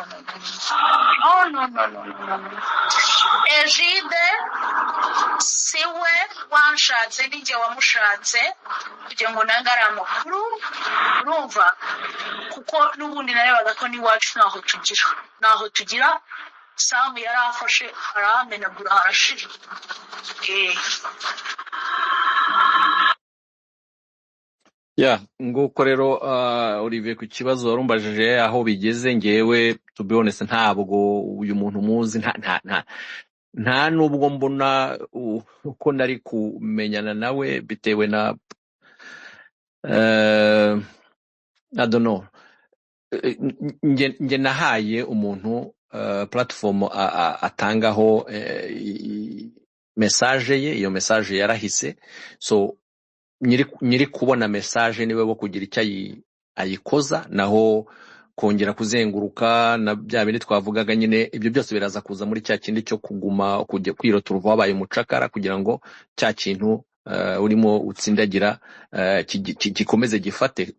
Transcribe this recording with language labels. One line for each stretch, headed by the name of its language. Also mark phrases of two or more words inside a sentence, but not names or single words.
Kinyarwanda: Ejide siwe wanshatse ninjye wamushatse kugira ngo nange ari amakuru urumva, kuko n'ubundi narebaga ko n'iwacu naho tugira Samu yarafashe aramenagura harashira. Nguko rero Olivier, ku kibazo warumbajije aho bigeze, ngewe
English: to be honest
Kinyarwanda: ntabwo uyu muntu muzi, nta nubwo mbona uko nari kumenyana nawe bitewe na
English: I don't know.
Kinyarwanda: Nge nahaye umuntu platform atangaho message ye. Iyo message yarahise, so nyiri kubona message niwe wo kugira icyo ayikoza, naho kongera kuzenguruka na bya bindi twavugaga nyine, ibyo byose biraza kuza muri cya kindi cyo kuguma kujya kwirota uruva wabaye umucakara kugira ngo cya kintu urimo utsindagira gikomeze gifate.